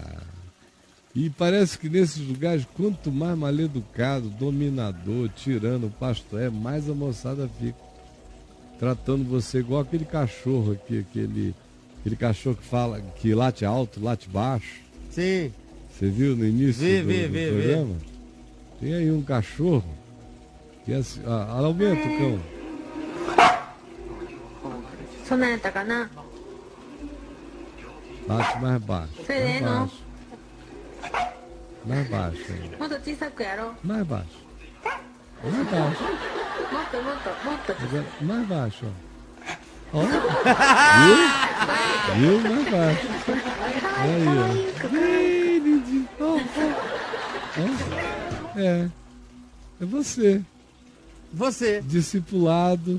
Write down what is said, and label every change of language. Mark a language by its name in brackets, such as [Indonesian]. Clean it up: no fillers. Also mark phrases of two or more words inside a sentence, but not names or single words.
[Portuguese] E parece que nesses lugares, quanto mais mal educado, dominador, tirano, pastor é, mais a moçada fica. Tratando você igual aquele cachorro aqui, aquele cachorro que fala, que late alto, late baixo. Sim. Você viu no início do programa? Tem aí um cachorro que é assim, aumenta o cão. [Japanese] そんなんやったかな。 [Portuguese] Late mais baixo. Mais Sereno. baixo. Mais baixo. Aí. [Japanese] もっと小さくやろう。 [Portuguese] Mais baixo. Mais baixo. [Japanese] もっともっともっと。 [Portuguese] Agora, mais baixo, ó. Ó. Viu? Viu? Mais baixo. Aí, ó. Ei, lindinho. Ó, ó. É. É você. Você. Discipulado.